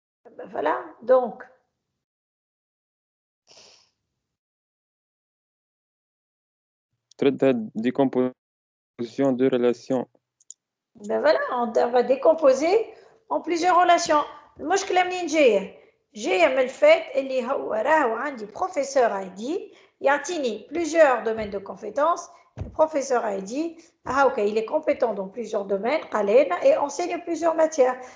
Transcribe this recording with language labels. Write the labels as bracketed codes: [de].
[fr] Ben voilà, donc. [ar] تردها [fr] décomposition de relations. Ben voilà, on va décomposer en plusieurs relations. [ar] المشكلة منين جاية من الفات اللي هو راهو عندي professeur ID يعطيني [fr] plusieurs domaines de compétences Le professeur a dit, ah ok, il est compétent dans plusieurs domaines, et enseigne plusieurs matières.